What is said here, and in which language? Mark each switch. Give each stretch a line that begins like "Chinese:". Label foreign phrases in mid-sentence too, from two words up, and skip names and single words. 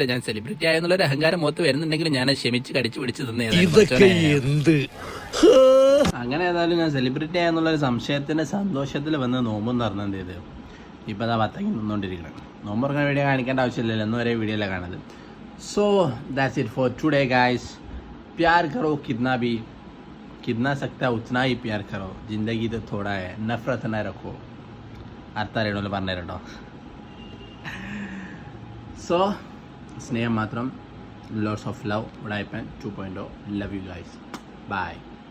Malayalam: ഞാൻ സെലിബ്രിറ്റി ആയെന്നുള്ളൊരു അഹങ്കാരം മൊത്തം വരുന്നുണ്ടെങ്കിൽ ഞാൻ ക്ഷമിച്ച് കടിച്ചു പിടിച്ച് തന്നെ. അങ്ങനെ ഏതായാലും ഞാൻ സെലിബ്രിറ്റി ആയെന്നുള്ളൊരു സംശയത്തിന്റെ സന്തോഷത്തിൽ വന്ന് നോമ്പെന്ന് പറഞ്ഞത് ചെയ്ത് ഇപ്പൊ അതാ പത്തങ്ങി നിന്നോണ്ടിരിക്കണം. നോമ്പ് തുറക്കാൻ വീഡിയോ കാണിക്കേണ്ട ആവശ്യമില്ലല്ലോ, എന്ന് വരെ വീഡിയോ അല്ല കാണുന്നത്.
English: So that's it for today guys.
Hindi: प्यार करो कितना सकता है उतना ही प्यार करो. जिंदगी तो थोड़ा है, नफरत ना रखो.
Malayalam: അർത്ഥം അറിയണമല്ലോ പറഞ്ഞു തരട്ടോ. സോ സ്നേഹം മാത്രം,
English: lots of love. ഉടായിപ്പൻ 2.0. love you guys. bye.